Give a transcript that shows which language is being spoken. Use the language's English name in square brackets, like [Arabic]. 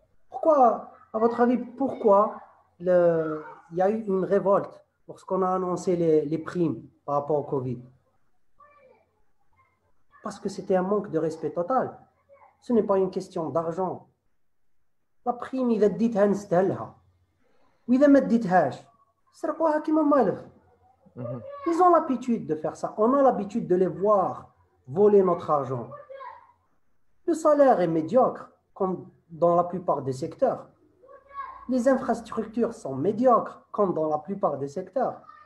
[French] Pourquoi, à votre avis, pourquoi il y a eu une révolte lorsqu'on a annoncé les primes par rapport au Covid? Parce que c'était un manque de respect total. Ce n'est pas une question d'argent. [Arabic] La prime, إذا اديتها نستاهلها. وإذا ما اديتهاش سرقوها كيما مالف. Mhm. [French] Ils ont l'habitude de faire ça. On a l'habitude de les voir voler notre argent. Le salaire est médiocre, comme dans la plupart des secteurs. Les infrastructures sont médiocres, comme dans la plupart des secteurs.